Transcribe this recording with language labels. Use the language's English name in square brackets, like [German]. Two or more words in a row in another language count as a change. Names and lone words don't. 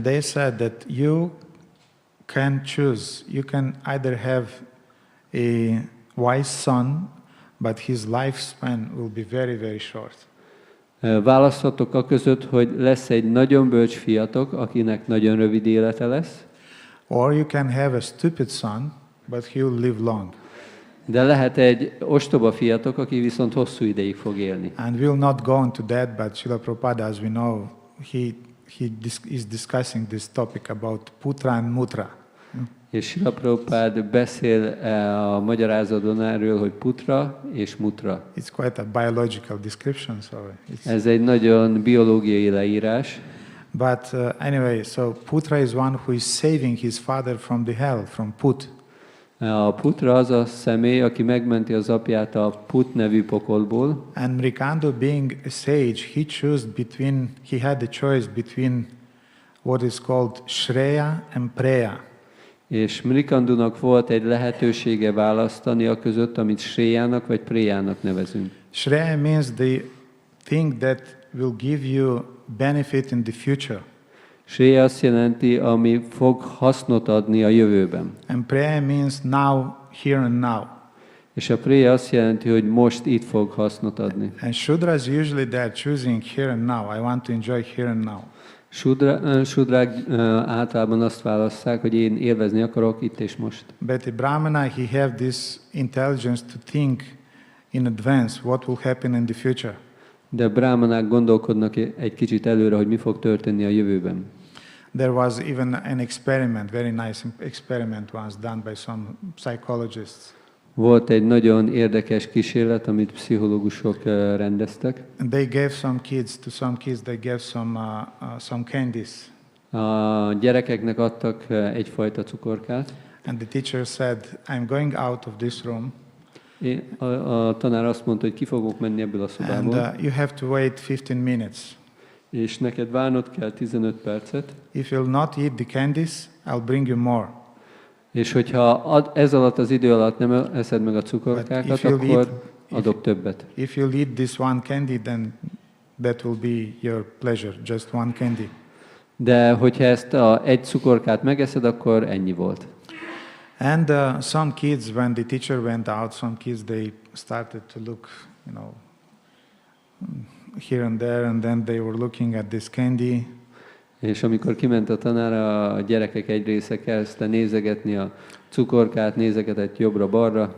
[English] And they said that can choose. You can either have a wise son, but his lifespan will be very, very short. [Hungarian] Választhatok a között, hogy lesz egy nagyon bölcs fiatok, akinek nagyon rövid élete lesz. [English] Or you can have a stupid son, but he will live long. [Hungarian] De lehet egy ostoba fiatok, aki viszont hosszú ideig fog élni. [English] And we'll not go into that, but Srila Prabhupada, as we know, he is discussing this topic about putra and mutra. [Hungarian] És Srila Prabhupada beszél a magyarázatban erről, hogy putra és mutra. [English] It's quite a biological description, so [Hungarian] ez egy nagyon biológiai leírás. [English] But anyway, so putra is one who is saving his father from the hell, from put. [Hungarian] A putra az a személy, aki megmenti az apját a put nevű pokolból. [English] And Markandeya, being a sage, he had the choice between what is called Shreya and Preya. [Hungarian] És Markandeyanak volt egy lehetősége választani a között, amit Shrejának vagy Prejának nevezünk. [English] Shreya means the thing that will give you benefit in the future. [Hungarian] Shreya azt jelenti, ami fog hasznot adni a jövőben. [English] And Preya means now, here and now. [Hungarian] És a Preya azt jelenti, hogy most itt fog hasznot adni. [English] And Shudras usually they are choosing here and now. I want to enjoy here and now. [Hungarian] Shudrák általában azt válasszák, hogy én élvezni akarok itt és most. [English] But the Brahmana, he have this intelligence to think in advance what will happen in the future. [Hungarian] De brahmanák gondolkodnak egy kicsit előre, hogy mi fog történni a jövőben. [English] There was even an experiment, very nice experiment once done by some psychologists. [Hungarian] Volt egy nagyon érdekes kísérlet, amit pszichológusok rendeztek. [English] And they gave some kids they gave some candies. [Hungarian] A gyerekeknek adtak egyfajta cukorkát. [English] And the teacher said, I'm going out of this room. [Hungarian] A tanár azt mondta, hogy ki fogok menni ebből a szobából. [English] And you have to wait 15 minutes. [Hungarian] És neked várnod kell 15 percet. [English] If you'll not eat the candies, I'll bring you more. [Hungarian] És hogyha ez alatt az idő alatt nem eszed meg a cukorkákat, akkor adok többet. [English] If you'll eat this one candy, then that will be your pleasure, just one candy. [Hungarian] De hogyha ezt egy cukorkát megeszed, akkor ennyi volt. [English] And some kids, when the teacher went out, some kids they started to look, here and there, and then they were looking at this candy. [Hungarian] És amikor kiment a tanár, a gyerekek egy része kezdte nézegetni a cukorkát, nézegetett jobbra-balra.